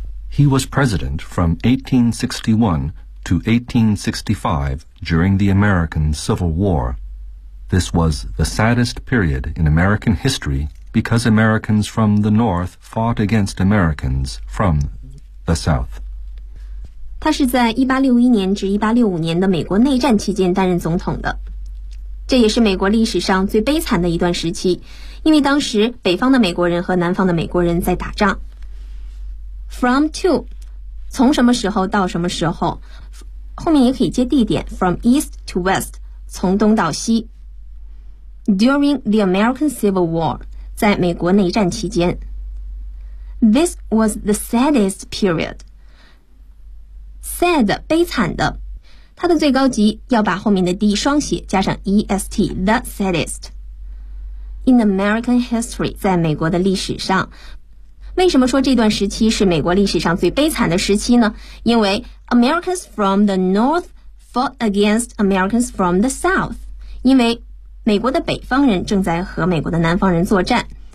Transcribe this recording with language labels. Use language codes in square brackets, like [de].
[en] He was president from 1861 to 1865 during the American Civil War. This was the saddest period in American history because Americans from the North fought against Americans from the South. [zh] 他是在1861年至1865年的美国内战期间担任总统的，这也是美国历史上最悲惨的一段时期，因为当时北方的美国人和南方的美国人在打仗。 From to, 从什么时候到什么时候，后面也可以接地点 From east to west, 从东到西。 [en] During the American Civil War, 在美国内战期间。 [zh] This was the saddest periodSad, 悲惨的，它的最高级要把后面的 D 双写加上 EST, the saddest. In American history, 在美国的历史上，为什么说这段时期是美国历史上最悲惨的时期呢？ [en] 因为 Americans from the North fought against Americans from the South. [zh] 因为美国的北方人正在和美国的南方人作战。